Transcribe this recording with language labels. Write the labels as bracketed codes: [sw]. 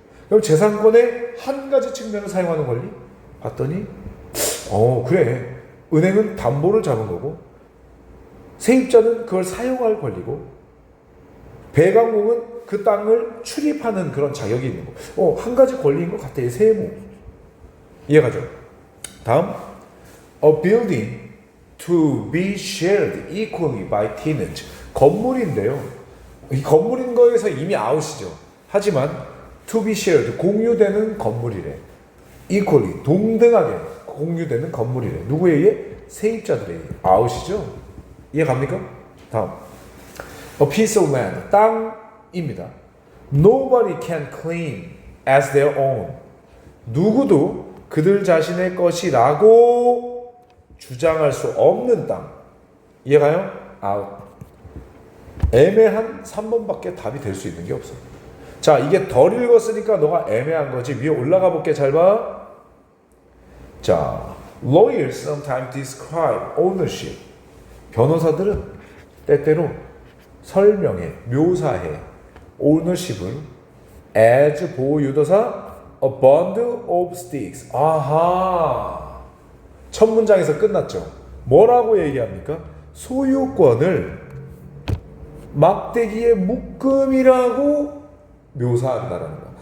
[ko] 그럼 재산권의 한 가지 측면을 사용하는 권리? 봤더니 그래. 은행은 담보를 잡은 거고 세입자는 그걸 사용할 권리고 배당공은 그 땅을 출입하는 그런 자격이 있는 거. 한 가지 권리인 것 같아. 세무. 이해가죠? 다음. [en] A building to be shared equally by tenants. [ko] 건물인데요. 이 건물인 거에서 이미 아웃이죠. 하지만 [en] to be shared, [ko] 공유되는 건물이래. equally, 동등하게 공유되는 건물이래. 누구에 의해? 세입자들에 의해. 아웃이죠. 이해 갑니까? 다음. [en] A piece of land, [ko] 땅입니다. [en] Nobody can claim as their own. [ko] 누구도 그들 자신의 것이라고 주장할 수 없는 땅. 이해가요? 아웃. 애매한 3번밖에 답이 될 수 있는 게 없어. 자, 이게 덜 읽었으니까 너가 애매한 거지. 위에 올라가 볼게. 잘 봐. [en] 자, lawyers sometimes describe ownership. [ko] 변호사들은 때때로 설명해, 묘사해 ownership을 as 보호유도사 [en] a bundle of sticks. [ko] 아하. 첫 문장에서 끝났죠. 뭐라고 얘기합니까? 소유권을 막대기의 묶음이라고 묘사한다라는 거.